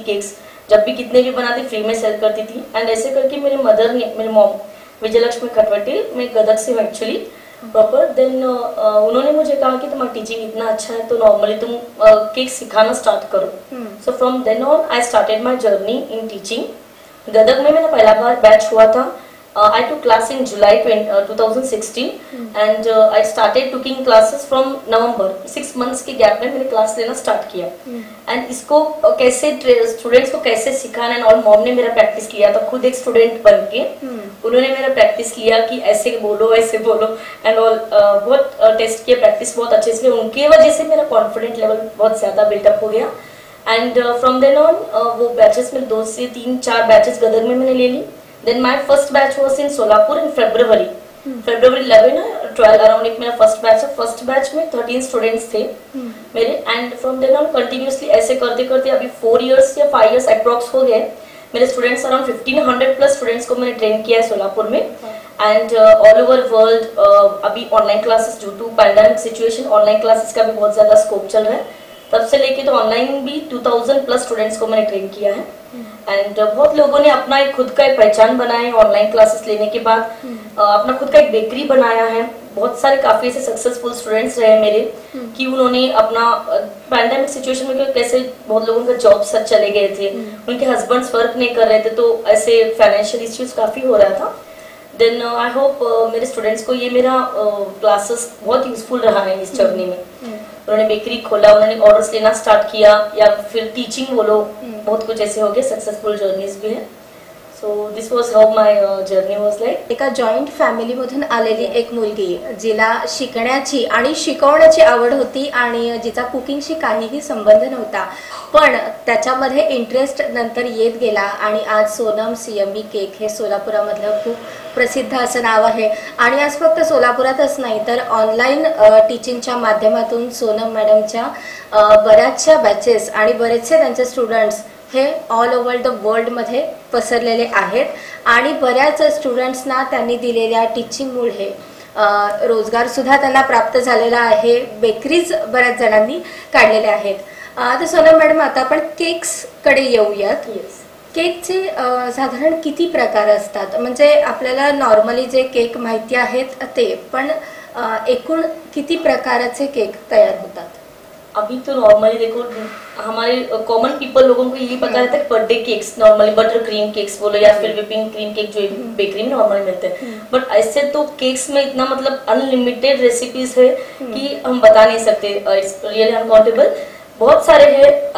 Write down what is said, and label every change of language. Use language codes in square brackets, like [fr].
[hi] Cakes जब भी कितने भी बनाती फ्री में सेल करती थी. एंड ऐसे करके मेरे मदर ने, मेरी मॉम विजयलक्ष्मी खटवटे, मैं गदक से हूँ एक्चुअली प्रॉपर. देन उन्होंने मुझे कहा कि तुम्हारा टीचिंग इतना अच्छा है तो नॉर्मली तुम केक सिखाना स्टार्ट करो. [en] So from then on I started my journey in teaching. [hi] Gadag में मेरा पहला बार बैच हुआ था. [en] I took class in July 2016 and I started taking classes from November. [hi] 6 months के गैप में मैंने क्लास लेना स्टार्ट किया. एंड इसको कैसे स्टूडेंट्स को कैसे सिखाना है, और मॉम ने मेरा प्रैक्टिस किया था. खुद एक स्टूडेंट बन के उन्होंने मेरा प्रैक्टिस किया कि ऐसे बोलो ऐसे बोलो एंड ऑल. बहुत टेस्ट किया, प्रैक्टिस बहुत अच्छे से. उनकी वजह से मेरा कॉन्फिडेंट लेवल बहुत ज़्यादा बिल्टअप हो गया. एंड फ्रॉम देन ऑन वो बैचेस में 2 से 3-4 बैचेस गदर में मैंने ले ली. [en] Then my first batch was in Solapur in February. [hi] February 11 12 around एक मेरा फर्स्ट बैच है. फर्स्ट बैच में 13 स्टूडेंट्स थे मेरे. And from then on continuously ऐसे करते करते अभी 4 इयर्स या 5 इयर्स अप्रॉक्स हो गए. मेरे स्टूडेंट्स अराउंड 1500 प्लस स्टूडेंट्स को मैंने ट्रेन किया है सोलापुर में. एंड ऑल ओवर वर्ल्ड अभी online classes, due to pandemic situation online classes का भी बहुत ज़्यादा स्कोप चल रहा है. तब से लेके तो ऑनलाइन भी 2000 प्लस स्टूडेंट्स को मैंने ट्रेन किया है. एंड बहुत लोगों ने अपना एक खुद का एक पहचान बनाया है ऑनलाइन क्लासेस लेने के बाद. अपना खुद का एक बेकरी बनाया है. बहुत सारे काफी ऐसे सक्सेसफुल स्टूडेंट्स रहे मेरे कि उन्होंने अपना पैंडेमिक सिचुएशन में कैसे बहुत लोगों का जॉब सच चले गए थे, उनके हस्बैंड्स वर्क नहीं कर रहे थे, तो ऐसे फाइनेंशियल इश्यूज काफी हो रहा था. [en] then I hope [hi] मेरे स्टूडेंट्स को ये मेरा क्लासेस बहुत यूजफुल रहा है इस जर्नी में. उन्होंने बेकरी खोला, उन्होंने ऑर्डर्स लेना स्टार्ट किया या फिर टीचिंग बोलो, बहुत कुछ ऐसे हो गए. सक्सेसफुल जर्नीज भी है. [en] So this was how my journey was like. [mr] एका जॉईंट फॅमिलीमधून आलेली एक मुलगी जिला शिकण्याची आणि शिकवण्याची आवड होती आणि जिचा कुकिंगशी काहीही संबंध नव्हता, पण त्याच्यामध्ये इंटरेस्ट नंतर येत गेला आणि आज सोनम्स यमी केक हे सोलापुरामधलं खूप प्रसिद्ध असं नाव आहे. आणि आज फक्त सोलापुरातच नाही तर ऑनलाईन टीचिंगच्या माध्यमातून सोनम मॅडमच्या बऱ्याचशा बॅचेस आणि बरेचसे त्यांचे स्टुडंट्स हे ऑल ओव्हर द वर्ल्डमध्ये पसरलेले आहेत. आणि बऱ्याच स्टुडंट्सना त्यांनी दिलेल्या टीचिंगमुळे रोजगारसुद्धा त्यांना प्राप्त झालेला आहे. बेकरीज बऱ्याच जणांनी काढलेल्या आहेत. तर सोनम मॅडम, आता आपण केक्सकडे येऊयात. केकचे साधारण किती प्रकार असतात? म्हणजे आपल्याला नॉर्मली जे केक माहिती आहेत ते, पण एकूण किती प्रकाराचे केक तयार होतात? [hi] अभी तो नॉर्मली देखो हमारे कॉमन पीपल लोगों को यही पता रहता है birthday cakes, normally butter cream cakes बोलो या फिर विपिंग क्रीम केक जो बेकरी में नॉर्मली मिलते हैं, बट ऐसे तो केक्स में इतना मतलब अनलिमिटेड रेसिपीज है कि हम बता नहीं सकते, [en] it's really uncountable, [hi] बहुत सारे हैं।